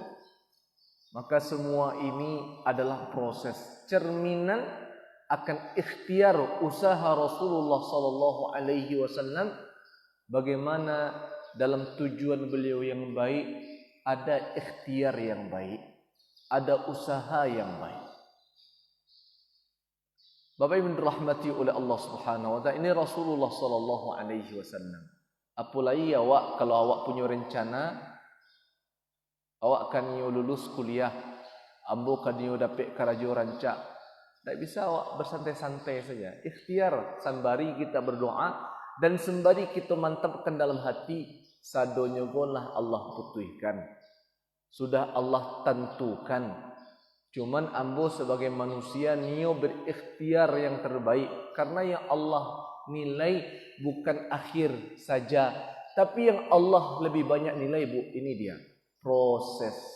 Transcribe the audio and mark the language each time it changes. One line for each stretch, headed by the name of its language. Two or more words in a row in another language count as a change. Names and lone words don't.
Indonesian: Maka semua ini adalah proses cerminan akan ikhtiar usaha Rasulullah
Arabic: sallallahu alaihi wasallam
Indonesian: bagaimana dalam tujuan beliau yang baik ada ikhtiar yang baik, ada usaha yang baik. Bapak Ibu dirahmati oleh Allah
Arabic: Subhanahu wa taala,
Indonesian: ini Rasulullah
Arabic: sallallahu alaihi wasallam.
Minangkabau: Apalagi awak kalau awak punya rencana Awak kan yo lulus kuliah, ambo kan yo dapat karajo rancak. Tak bisa awak bersantai-santai saja.
Indonesian: Ikhtiar sembari kita berdoa dan sembari kita mantapkan dalam hati
Minangkabau: sadonyo golah Allah putuhkan.
Indonesian: Sudah Allah tentukan.
Minangkabau: Cuman ambo
Indonesian: sebagai manusia nio berikhtiar yang terbaik karena yang Allah nilai bukan akhir saja, tapi yang Allah lebih banyak nilai bu, ini dia proses.